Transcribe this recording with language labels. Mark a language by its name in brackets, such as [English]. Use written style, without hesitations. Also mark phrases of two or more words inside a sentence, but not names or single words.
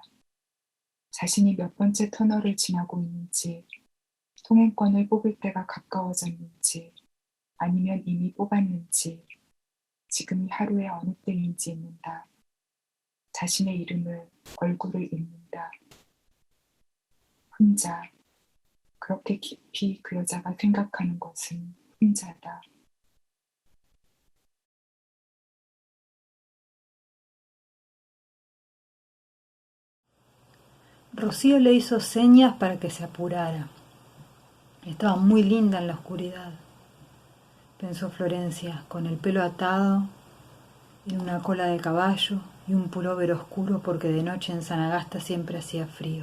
[Korean] 자신이 몇 번째 터널을 지나고 있는지, 통행권을 뽑을 때가 가까워졌는지, 아니면 이미 뽑았는지, 지금이 하루의 어느 때인지 잊는다. 자신의 이름을, 얼굴을 잊는다. 혼자, 그렇게 깊이 그 여자가 생각하는 것은 혼자다. [Spanish] Rocío le hizo señas para que se apurara. Estaba muy linda en la oscuridad, pensó Florencia, con el pelo atado en una cola de caballo y un pullover oscuro porque de noche en Sanagasta siempre hacía frío.